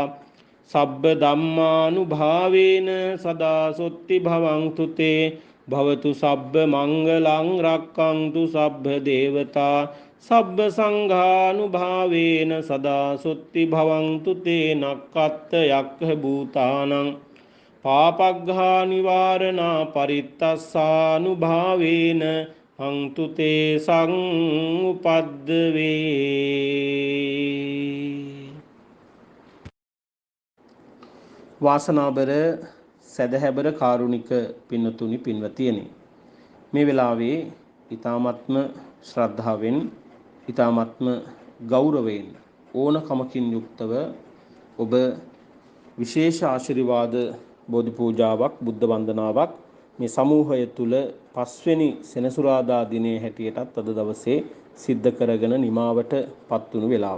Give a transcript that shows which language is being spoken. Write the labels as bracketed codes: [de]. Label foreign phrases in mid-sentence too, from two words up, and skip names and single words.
[pi] සබ්බ ධම්මානුභාවේන සදා සුත්ති භවන්තු තේ භවතු සබ්බ මංගලං රක්ඛන්තු සබ්බ දේවතා සබ්බ සංඝානුභාවේන සදා සුත්ති භවන්තු තේ නක්ඛත්ත යක්ඛ භූතානං පාපග්ඝා නිවාරණා පරිත්තස්සානුභාවේන හංතු තේ සංඋපද්දවේ. [si] වාසනාබර සදහැබර කාරුණික පින්නතුනි පින්වතියනි, මේ වෙලාවේ ඊ타මත්ම ශ්‍රද්ධාවෙන් ඊ타මත්ම ගෞරවයෙන් ඕනකමකින් යුක්තව ඔබ විශේෂ ආශිර්වාද බෝධි පූජාවක් බුද්ධ වන්දනාවක් මේ සමූහය තුල පස්වෙනි සෙනසුරාදා දිනයේ හැටියටත් අද දවසේ සිද්ධ කරගෙන නිමාවට පත්වුණු වෙලාව.